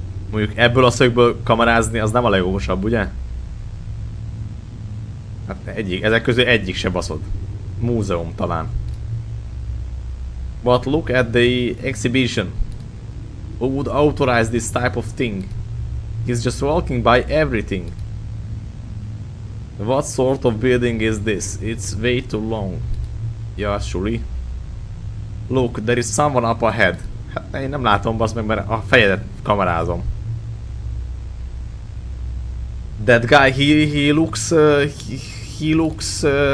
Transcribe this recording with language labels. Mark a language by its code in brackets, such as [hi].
[hu] Mondjuk ebből a szögből kamerázni az nem a legokosabb, ugye? Hát ezek közül egyik se baszod. Múzeum talán. [en] But look at the exhibition. Who would authorize this type of thing? He's just walking by everything. What sort of building is this? It's way too long. Yeah, surely. Look, there is someone up ahead. [hu] Hát én nem látom, basz meg, mert a fejedet kamerázom. [en] That guy, he looks... he looks...